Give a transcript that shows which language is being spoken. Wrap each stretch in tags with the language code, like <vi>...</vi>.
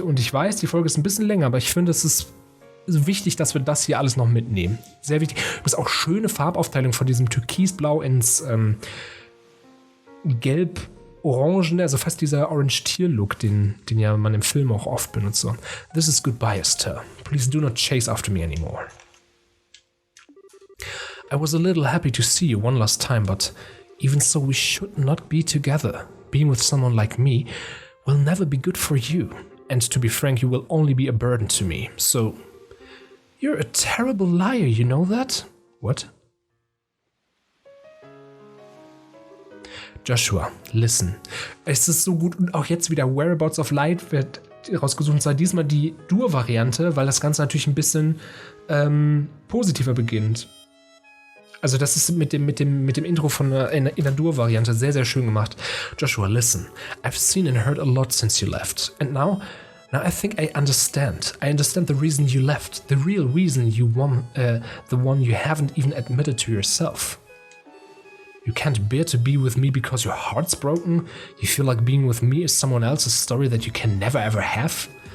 <de>Und ich weiß, die Folge ist ein bisschen länger, aber ich finde, es ist wichtig, dass wir das hier alles noch mitnehmen. Sehr wichtig. Du hast auch schöne Farbaufteilung von diesem Türkisblau ins Gelb-Orangen, also fast dieser Orange-Tear-Look, den ja man im Film auch oft benutzt.</de> <en>So. This is goodbye, Estelle. Please do not chase after me anymore. I was a little happy to see you one last time, but even so, we should not be together. Being with someone like me will never be good for you. And to be frank, you will only be a burden to me. So, you're a terrible liar, you know that? What? Joshua, listen.</en> <de>Es ist so gut und auch jetzt wieder Whereabouts of Light wird rausgesucht. Und zwar diesmal die Dur-Variante, weil das Ganze natürlich ein bisschen positiver beginnt. Also das ist mit dem Intro von in der Dur-Variante sehr, sehr schön gemacht.</de> <en>Joshua, listen. I've seen and heard a lot since you left. And now I think I understand. I understand the reason you left. The real reason you won, the one you haven't even admitted to yourself. You can't bear to be with me because your heart's broken? You feel like being with me is someone else's story that you can never ever have?</en>